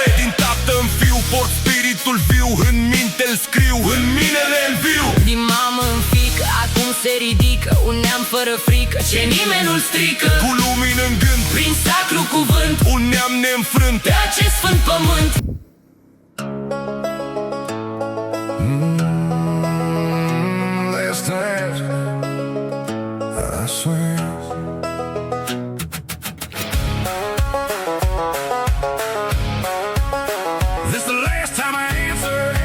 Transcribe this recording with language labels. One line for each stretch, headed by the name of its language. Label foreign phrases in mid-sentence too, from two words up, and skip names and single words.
Romanian: Din tată în fiu, port spiritul viu, în minte-l scriu, în mine în viu. din mamă în fică, acum se ridică un neam fără frică, ce nimeni nu-l strică, Cu lumină în gând, prin sacru cuvânt, un neam neînfrânt. pe acest sfânt pământ.
English: Last time, I swear. This the last time I answer.